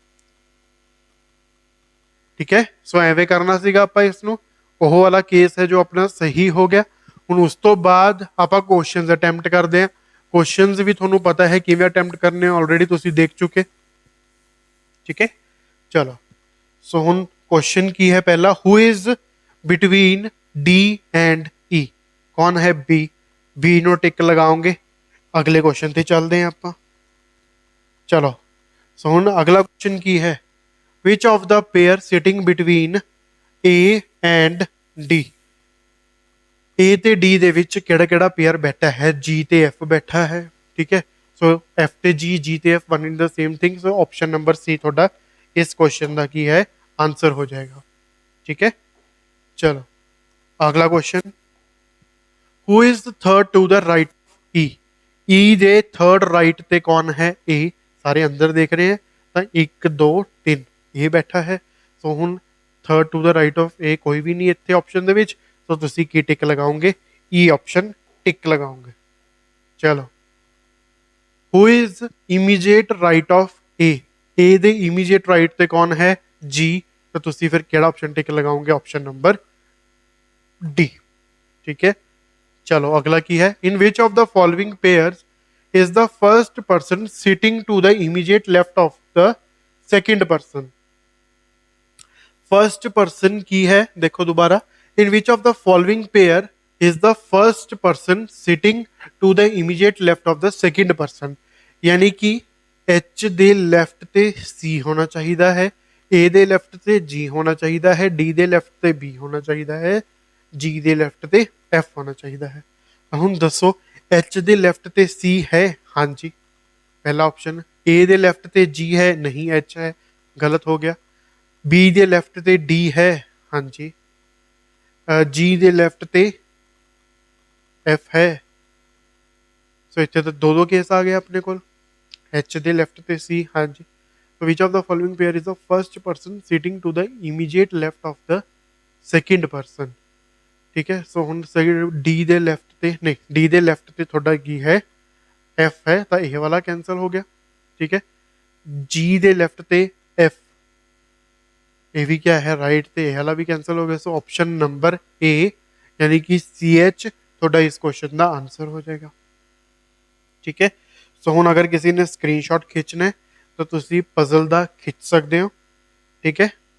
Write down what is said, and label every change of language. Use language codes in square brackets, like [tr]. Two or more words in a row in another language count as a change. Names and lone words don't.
[pa] ਠੀਕ ਹੈ ਸੋ ਐਵੇਂ ਕਰਨਾ ਸੀਗਾ ਆਪਾਂ ਇਸ ਨੂੰ ਉਹ ਵਾਲਾ ਕੇਸ ਹੈ ਜੋ ਆਪਣਾ ਸਹੀ ਹੋ ਗਿਆ ਹੁਣ ਉਸ ਤੋਂ ਬਾਅਦ ਆਪਾਂ [en] questions attempt [pa] ਕਰਦੇ ਹਾਂ ਕੁਐਸਚਨਸ ਵੀ ਤੁਹਾਨੂੰ ਪਤਾ ਹੈ ਕਿਵੇਂ ਅਟੈਂਪਟ ਕਰਨੇ ਆਲਰੇਡੀ ਤੁਸੀਂ ਦੇਖ ਚੁੱਕੇ ਠੀਕ ਹੈ ਚਲੋ ਸੋ ਹੁਣ ਕੁਐਸਚਨ ਕੀ ਹੈ ਪਹਿਲਾ [en] who is between D and E [hi] कौन है [pa] बी ਨੂੰ ਟਿਕ ਲਗਾਓਗੇ ਅਗਲੇ ਕੁਐਸਚਨ ਤੇ ਚੱਲਦੇ ਹਾਂ ਆਪਾਂ ਚਲੋ ਸੋ ਹੁਣ ਅਗਲਾ ਕੁਐਸਚਨ ਕੀ ਹੈ [en] which of the pair sitting between A and D [pa] A ਤੇ D ਦੇ ਵਿੱਚ ਕਿਹੜਾ ਕਿਹੜਾ ਪੇਅਰ ਬੈਠਾ ਹੈ G ਤੇ F ਬੈਠਾ ਹੈ ਠੀਕ ਹੈ ਸੋ F ਤੇ G ਤੇ F [en] one in the same thing [pa] ਸੋ [en] option number [pa] C ਤੁਹਾਡਾ ਇਸ ਕੁਐਸਚਨ ਦਾ ਕੀ ਹੈ ਆਨਸਰ ਹੋ ਜਾਏਗਾ ਠੀਕ ਹੈ ਚਲੋ ਅਗਲਾ ਕੁਐਸਚਨ [en] who is the third to the right E [pa] E ਦੇ [en] third right [pa] ਤੇ ਕੌਣ ਹੈ A ਸਾਰੇ ਅੰਦਰ ਦੇਖ ਰਹੇ ਹੈ ਤਾਂ 1 2 3 ਇਹ ਬੈਠਾ ਹੈ ਸੋ ਹੁਣ [en] third to the right of A [pa] ਕੋਈ ਵੀ ਨਹੀਂ ਇੱਥੇ ਆਪਸ਼ਨ ਦੇ ਵਿੱਚ ਸੋ ਤੁਸੀਂ ਕੀ ਟਿਕ ਲਗਾਓਗੇ ਈ ਆਪਸ਼ਨ ਟਿਕ ਲਗਾਓਗੇ ਚਲੋ [en] who is immediate right of A [pa] ਦੇ [en] immediate right [pa] ਤੇ ਕੌਣ ਹੈ ਜੀ ਤਾਂ ਤੁਸੀਂ ਫਿਰ ਕਿਹੜਾ ਆਪਸ਼ਨ ਟਿਕ ਲਗਾਓਗੇ [en] option number D [pa] ਠੀਕ ਹੈ ਚਲੋ ਅਗਲਾ ਕੀ ਹੈ [en] in which of the following pairs is the first person sitting to the immediate left of the second person first person [pa] ਕੀ ਹੈ ਦੇਖੋ ਦੁਬਾਰਾ [en] in which of the following pair is the first person sitting to the immediate left of the second person [hi] यानी कि [pa] H ਦੇ left ਤੇ C ਹੋਣਾ ਚਾਹੀਦਾ ਹੈ A ਦੇ left ਤੇ G ਹੋਣਾ ਚਾਹੀਦਾ ਹੈ D ਦੇ left ਤੇ B ਹੋਣਾ ਚਾਹੀਦਾ ਹੈ G ਦੇ left ਤੇ F ਹੋਣਾ ਚਾਹੀਦਾ ਹੈ ਹੁਣ ਦੱਸੋ एच ਦੇ ਲੈਫਟ ਤੇ C ਹੈ ਹਾਂਜੀ ਪਹਿਲਾ ਆਪਸ਼ਨ A ਦੇ ਲੈਫਟ ਤੇ G ਹੈ ਨਹੀਂ H ਹੈ ਗਲਤ ਹੋ ਗਿਆ B ਦੇ ਲੈਫਟ ਤੇ D ਹੈ ਹਾਂਜੀ G ਦੇ ਲੈਫਟ ਤੇ F ਹੈ ਸੋ ਇੱਥੇ ਤਾਂ ਦੋ ਕੇਸ ਆ ਗਏ ਆਪਣੇ ਕੋਲ H ਦੇ ਲੈਫਟ ਤੇ C ਹਾਂਜੀ [en] so which of the following pair is the first person sitting to the immediate left of the second person [pa] ਠੀਕ ਹੈ ਸੋ ਹੁਣ ਡੀ ਦੇ ਲੈਫਟ ਤੇ ਨਹੀਂ ਡੀ ਦੇ ਲੈਫਟ ਤੇ ਤੁਹਾਡਾ ਕੀ ਹੈ ਐਫ ਹੈ ਤਾਂ ਇਹ ਵਾਲਾ ਕੈਂਸਲ ਹੋ ਗਿਆ ਠੀਕ ਹੈ ਜੀ ਦੇ ਲੈਫਟ ਤੇ ਐਫ ਇਹ ਵੀ ਕਿਆ ਹੈ ਰਾਈਟ ਤੇ ਇਹ ਵਾਲਾ ਵੀ ਕੈਂਸਲ ਹੋ ਗਿਆ ਸੋ [en] option number A [pa] ਯਾਨੀ ਕਿ ਸੀ ਐਚ ਤੁਹਾਡਾ ਇਸ ਕੁਐਸਚਨ ਦਾ ਆਨਸਰ ਹੋ ਜਾਏਗਾ ਠੀਕ ਹੈ ਸੋ ਹੁਣ ਅਗਰ ਕਿਸੇ ਨੇ ਸਕਰੀਨਸ਼ਾਟ ਖਿੱਚਣਾ ਹੈ ਤਾਂ ਤੁਸੀਂ ਪਜ਼ਲ ਦਾ ਖਿੱਚ ਸਕਦੇ ਹੋ ਠੀਕ ਹੈ